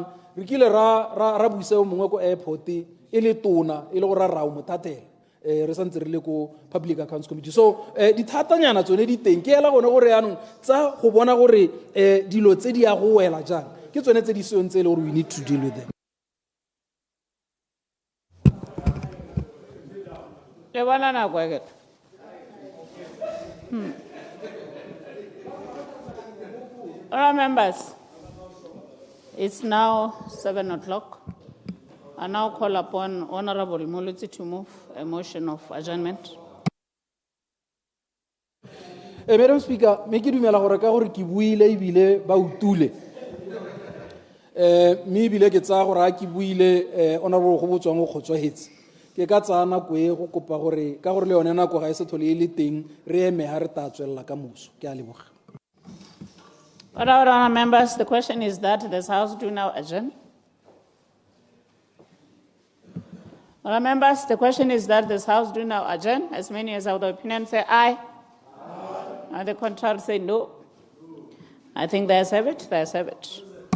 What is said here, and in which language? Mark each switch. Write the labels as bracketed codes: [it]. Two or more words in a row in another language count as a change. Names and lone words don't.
[tn] Re kile ra buisa o mongwe ko airport e le tona e le gore ra o mothatela re santse re le ko Public Accounts Committee. So dithatanyana tsone di teng ke ela gone gore yaanong tsa go bona gore dilo tse di ya go wela jang ke tsone tse di seong tse e le gore [en] we need to deal with them. [tn] Le bona nako e [en] All members, it's now 7 o'clock. I now call upon Honorable Mpho to move a motion of adjournment. [tn] Madam Speaker, me ke dumela gore ka gore ke buile ebile ba utule mme ebile ke tsaya gore a ke buile Honorable go botswang go kgotswahetse ke ka tsaya nako e go kopa gore ka gore le yone nako ga e se thole e le teng re eme ha re ta tswelela ka moso. Ke a leboga. [en] Honorable members, the question is that this House do now adjourn. Honorable members, the question is that this House do now adjourn. As many as have the opinion say aye. And the contrary say no. I think there's have it.